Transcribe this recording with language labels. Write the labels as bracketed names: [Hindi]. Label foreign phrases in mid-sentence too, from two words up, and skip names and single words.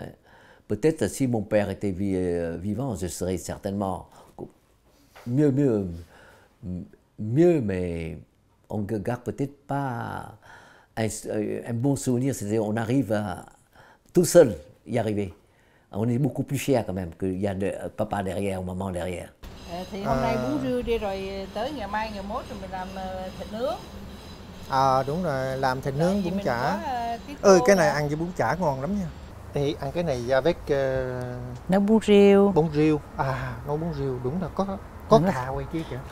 [French] Peut-être si mon père était vivant, je serais certainement mieux, mais on ne garde peut-être pas un bon souvenir, c'est-à-dire on arrive à tout seul y arriver. On est beaucoup plus fier quand même qu'il y a papa derrière, maman derrière. [Vietnamese] Thì hôm nay bún riêu đi rồi tới ngày mai ngày mốt rồi mình làm thịt nướng. Đúng rồi, làm thịt nướng bún chả. Cái này ăn với bún chả ngon lắm nha. Thì ăn cái này avec nấu bún riêu. Bún riêu. Nấu bún riêu đúng là có cà ngoài kia kìa.